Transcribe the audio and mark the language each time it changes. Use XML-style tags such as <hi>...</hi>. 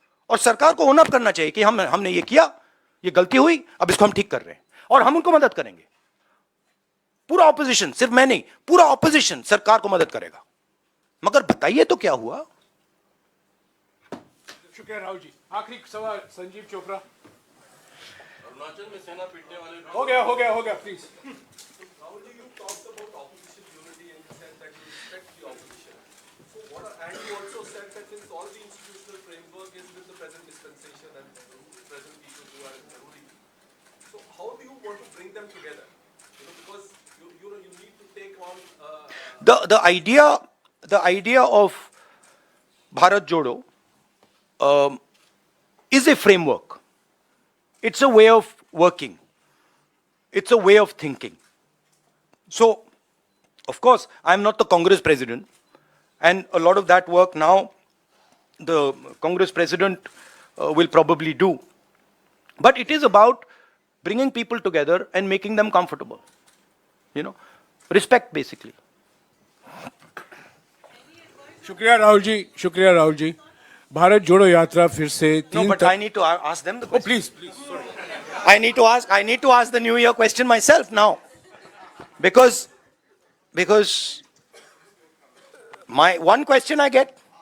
<hi>और सरकार को ओन अप करना चाहिए कि हमने ये किया, ये गलती हुई, अब इसको हम ठीक कर रहे हैं, और हम उनको मदद करेंगे। पूरा ऑपोजिशन, सिर्फ मैं नहीं, पूरा ऑपोजिशन सरकार को मदद करेगा। मगर बताइए तो क्या हुआ? शुक्रिया राहुल जी। आखिरी सवाल संजीव चोपड़ा। अरुणाचल में सेना पीटने वाले हो गया please.</hi> <en>Rahul ji, you talked about opposition unity and you said that you respect the opposition. So and you also said that since all the institutional framework is with the present dispensation and present people who are ruling, so how do you want to bring them together? Because you need to take on the idea of Bharat Jodo is a framework. It's a way of working. It's a way of thinking. So, of course, I'm not the Congress president. and a lot of that work now the Congress president will probably do. But it is about bringing people together and making them comfortable. You know, respect basically.</en> <hi>शुक्रिया राहुल जी, शुक्रिया राहुल जी। भारत जोड़ो यात्रा फिर से</hi> <en>No, but I need to ask them the question. Please please I need to ask the New Year question myself now, because my one question I get.</en>